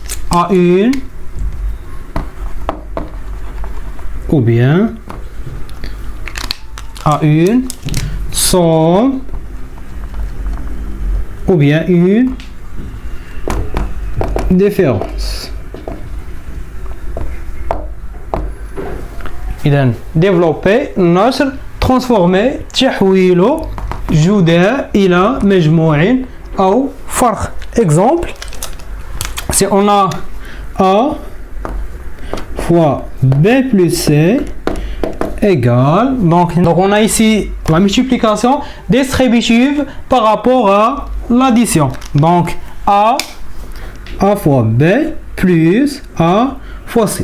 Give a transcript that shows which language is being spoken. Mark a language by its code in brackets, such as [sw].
[fr] à une ou bien à une somme ou bien une différence. [ar] إذن développer نشر transformer تحويله جداء إلى مجموع أو فرق. [fr] Exemple, si on a A fois B plus C égale, donc on a ici la multiplication distributive par rapport à l'addition. Donc A fois B plus A fois C.